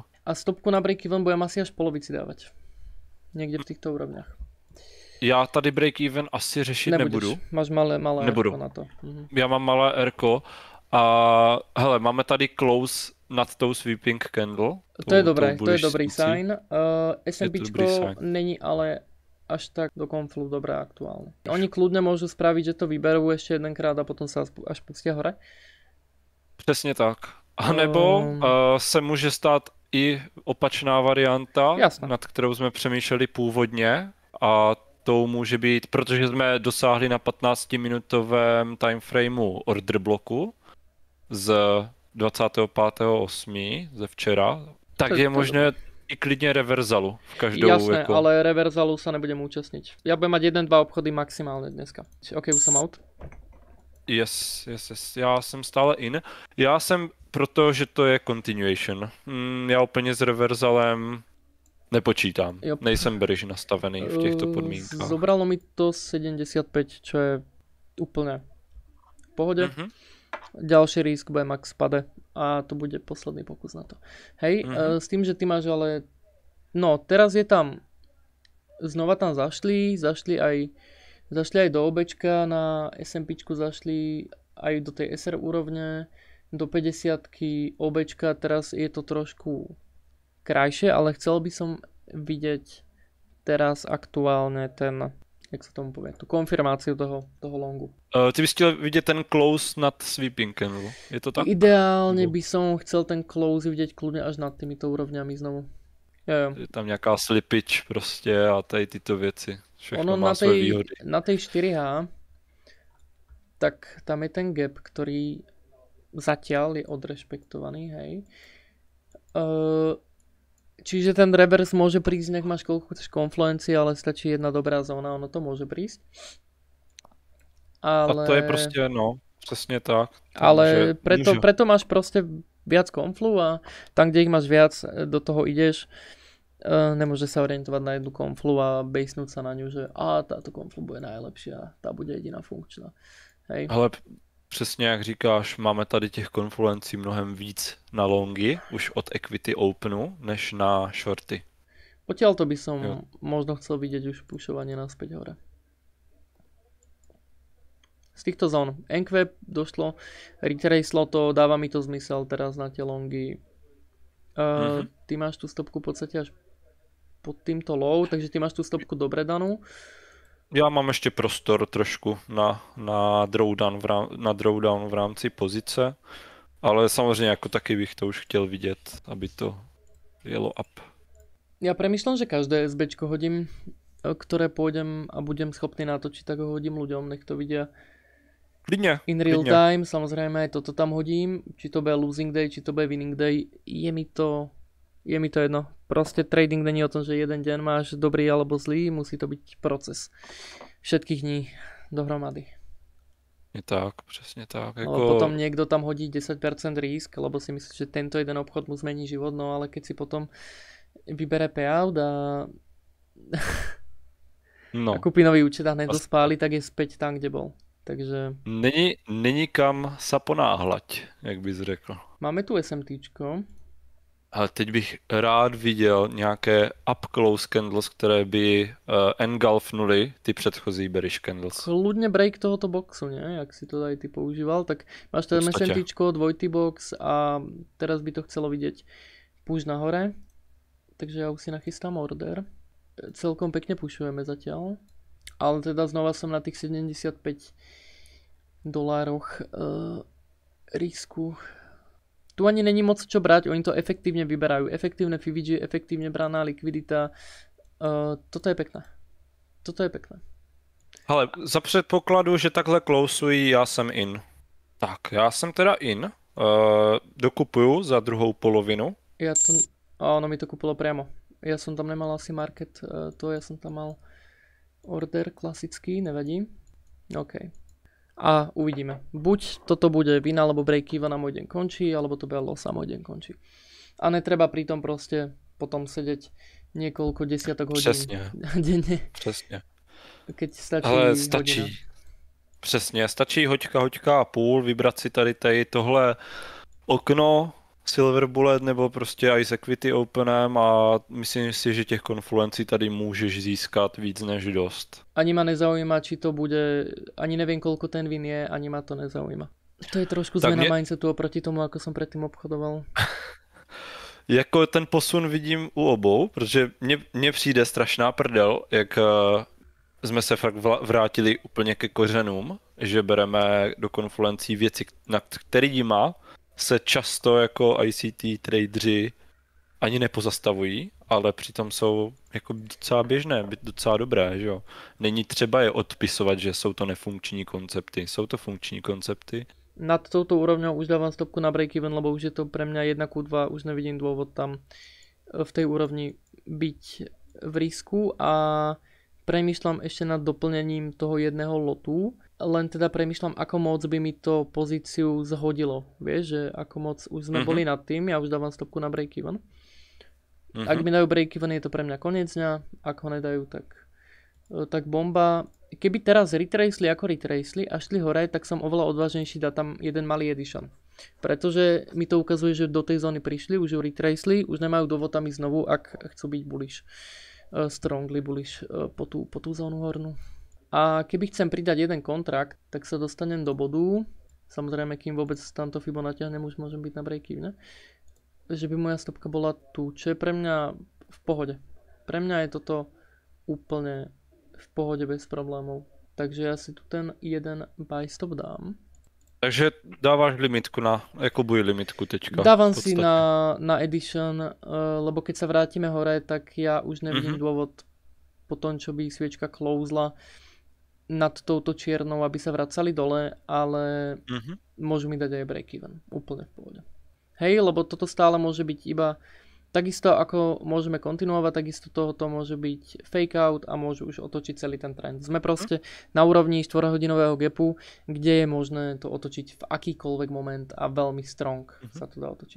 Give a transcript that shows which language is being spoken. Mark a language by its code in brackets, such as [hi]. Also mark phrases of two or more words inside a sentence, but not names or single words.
[sk] A stopku na break-even budem asi až polovici dávať. Někde v těchto úrovniach. [cs] Já tady break-even asi řešit nebudu. Máš malé nebudu. R na to. Já mám malé R-ko a hele, máme tady close nad tou [en] sweeping candle. [cs] To je dobré, to je dobrý sign. [sk] SMPčko není ale až tak do konflu dobré aktuálne. Oni kľudne môžu spraviť, že to vyberú ešte jedenkrát a potom sa až pustia hore. [cs] Přesně tak. A nebo se může stát i opačná varianta, [sk] Jasné. [cs] nad kterou jsme přemýšleli původně, a tou může být, protože jsme dosáhli na 15-minutovém timeframeu order bloku z 25.8. ze včera, tak je To je dobré. možné i klidně reverzalu v každou [sk] Jasné, [cs] jako... [sk] ale reverzalu sa nebudem účastniť. Ja budem mať 1-2 obchody maximálne dneska. OK, už som out. [cs] Yes, já jsem stále in. Já jsem proto, že to je continuation. Já úplně s reverzalem nepočítám. Jo. Nejsem bearish nastavený v těchto podmínkách. [sk] Zobralo mi to 75, čo je úplne v pohode. Ďalší risk bude max pade a to bude posledný pokus na to. Hej, s tým, že ty máš ale... No, teraz je tam... Znova tam zašli aj do OBčka, na SMPčku zašli aj do tej SR úrovne, do 50-ky OBčka, teraz je to trošku krajšie, ale chcel by som vidieť teraz aktuálne ten, jak sa tomu povie, tú konfirmáciu toho longu. [cs] Ty bys chtěl vidět ten close nad [en] sweeping candle, [cs] je to tak? [sk] Ideálne by som chcel ten close vidieť kľudne až nad týmito úrovňami znovu. [cs] Jo. Je tam nějaká slippage prostě a tady tyto věci. Všechno [sk] Ono [cs] má své výhody. [sk] na tej 4H, tak tam je ten gap, ktorý zatiaľ je odrešpektovaný, hej. Čiže ten reverse môže prísť, nech máš koľko chceš konfluencii, ale stačí jedna dobrá zóna, ono to môže prísť. Ale... [cs] A to je prostě, no, přesně tak. [sk] Ale preto máš proste viac konflu a tam, kde ich máš viac, do toho ideš. Nemôže sa orientovať na jednu konflu a basenúť sa na ňu, že táto konflu bude najlepšia, tá bude jediná funkčná. Hej. [cs] Ale přesně jak říkáš, máme tady těch konfluencí mnohem víc na longy, už od equity openu, než na shorty. [sk] Odtiaľto by som možno chcel vidieť už pušovanie naspäť hore. Z týchto zón NQ došlo, retracelo to, dáva mi to zmysel teraz na tie longy. Ty máš tú stopku v podstate až pod týmto low, takže ty máš tú stopku dobre danú. [cs] Já mám ještě prostor trošku na drawdown v rámci pozice, ale samozřejmě jako taky bych to už chtěl vidět, aby to jelo up. [sk] Ja premýšľam, že každé SBčko hodím, ktoré pôjdem a budem schopný natočiť, tak ho hodím ľuďom, nech to vidia. [cs] Klidně. [en] In real time, [sk] samozrejme aj toto tam hodím, či to bude [en] losing day, [sk] či to bude [en] winning day, [sk] je mi to jedno. Proste trading není o tom, že jeden deň máš dobrý alebo zlý, musí to byť proces všetkých dní dohromady. [cs] Je tak, přesně tak. [sk] Lebo potom niekto tam hodí 10% risk, lebo si myslí, že tento jeden obchod mu zmení život, no ale keď si potom vybere payout a kúpi nový účet a hneď to spáli, tak je späť tam, kde bol. Takže... Není kam sa ponáhľať, [cs] jak bys řekl. Máme tu SMTčko. Ale teď bych rád viděl nějaké [en] up-close candles, [cs] které by engulfnuly ty předchozí [en] bearish candles. [sk] Kľudne break tohoto boxu, nie? Jak si to aj ty používal, tak máš to SMTčko, dvojitý box a teraz by to chcelo vidieť push nahore. Takže ja už si nachystám order. Celkom pekne pušujeme zatiaľ. Ale teda znova som na tých $75 risku. Tu ani není moc čo brať, oni to efektívne vyberajú. Efektívne FIVG, efektívne braná likvidita. Toto je pekné. [cs] Ale za předpokladu, že takhle closeují, já jsem in. Tak, já jsem teda in. Dokupuju za druhou polovinu. [sk] Ono mi to kúpilo priamo. Ja som tam nemal asi market, ja som tam mal order klasický, nevadí. OK. A uvidíme. Buď toto bude win alebo break-even a môj deň končí, alebo to bude loss a môj deň končí. A netreba pri tom proste potom sedeť niekoľko desiatok hodín denne. [cs] Přesně. [sk] Keď stačí ale hodina. [cs] Přesně, stačí hoďka a půl, vybrat si tady tohle okno, Silver Bullet nebo prostě Ice Equity Openem a myslím si, že těch konfluencí tady můžeš získat víc než dost. [sk] Ani ma nezaujíma, či to bude, ani neviem, koľko ten win je, ani ma to nezaujíma. To je trošku zmena mindsetu oproti tomu, ako som predtým obchodoval. [cs] Jako ten posun vidím u obou, protože mně přijde strašná prdel, jak jsme se fakt vrátili úplně ke kořenům, že bereme do konfluencí věci, nad kterýma se často jako ICT tradeři ani nepozastavují, ale přitom jsou jako docela běžné, docela dobré, že jo. Není třeba je odpisovat, že jsou to nefunkční koncepty. Jsou to funkční koncepty. [sk] Nad touto úrovňou už dávam stopku na break-even, lebo už je to pre mňa 1:2, už nevidím dôvod tam v tej úrovni byť v risku a premýšľam ešte nad doplnením toho jedného lotu, len teda premýšľam, ako moc by mi to pozíciu zhodilo. Vieš, že ako moc už sme boli nad tým, ja už dávam stopku na break-even. Ak mi dajú break-even, je to pre mňa koniec dňa, ak ho nedajú, tak bomba. Keby teraz retraceli ako retraceli a šli hore, tak som oveľa odvážnejší dať tam jeden malý edition. Pretože mi to ukazuje, že do tej zóny prišli, už ju retraceli, už nemajú dôvod tam ísť znovu, ak chcú byť bullish. [en] Strongly bullish [sk] po tú zónu hornú. A keby chcem pridať jeden kontrakt, tak sa dostanem do bodu. Samozrejme, kým vôbec tamto Fibo natiahnem, už môžem byť na break-even. Že by moja stopka bola tu, čo je pre mňa v pohode. Pre mňa je toto úplne v pohode bez problémov. Takže ja si tu ten jeden [en] buy stop [sk] dám. [cs] Takže dáváš limitku jako buj limitku teďka. [sk] Dávam si na edition, lebo keď sa vrátime hore, tak ja už nevidím dôvod po tom, čo by sviečka closela nad touto čiernou, aby sa vracali dole, ale môžu mi dať aj break-even. Úplne v pohode. Hej, lebo toto stále môže byť iba takisto ako môžeme kontinuovať, takisto tohoto môže byť [en] fake out [sk] a môžu už otočiť celý ten trend. Sme proste na úrovni 4-hodinového gapu, kde je možné to otočiť v akýkoľvek moment a veľmi strong sa to dá otočiť.